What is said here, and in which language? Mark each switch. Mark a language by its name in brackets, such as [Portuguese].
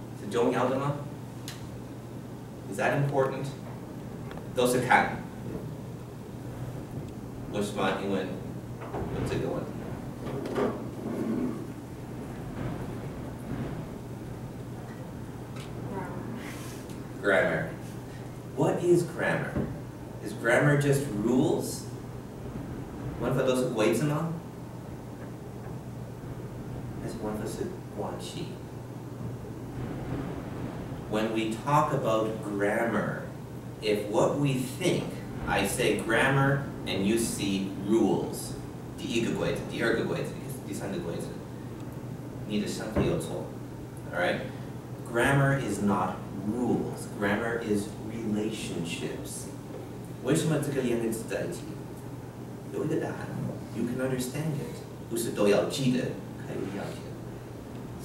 [Chinese] 重要的吗 ？ [English] Is that important？ [Chinese] 都是看。为什么英文有这个问题 ？Grammar. [English] What is grammar? Is grammar just rules? [Chinese] 文法都是规则吗？还是文法是关系？ [English] When we talk about grammar, if what we think, I say grammar and you see rules. [Chinese] 第一个规则，第二个规则，第三个规则，你的想法有错。 [English] All right? Grammar is not rules. Grammar is relationships. [Chinese] 为什么这个两个字在一起？有一个答案。 [English] You can understand it. [Chinese] 不是都要记得，可以了解。